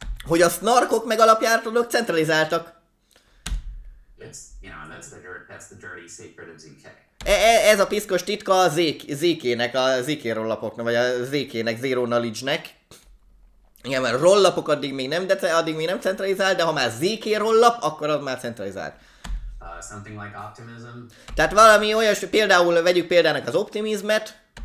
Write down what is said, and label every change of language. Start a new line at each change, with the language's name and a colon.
Hungarian: Hogy a snarkok meg alapjáratok centralizáltak.
English: It's that's the dirty secret of ZK.
Hungarian: Ez a piszkos titka a ZK-nek, a ZK rollapoknak, vagy a ZK-nek, Zero Knowledge-nek. Igen, mert rollapok addig még nem centralizált, de ha már ZK rollap, akkor az már centralizált.
English: Something like optimism.
Hungarian: Tehát valami olyas, például vegyük példának az optimizmet.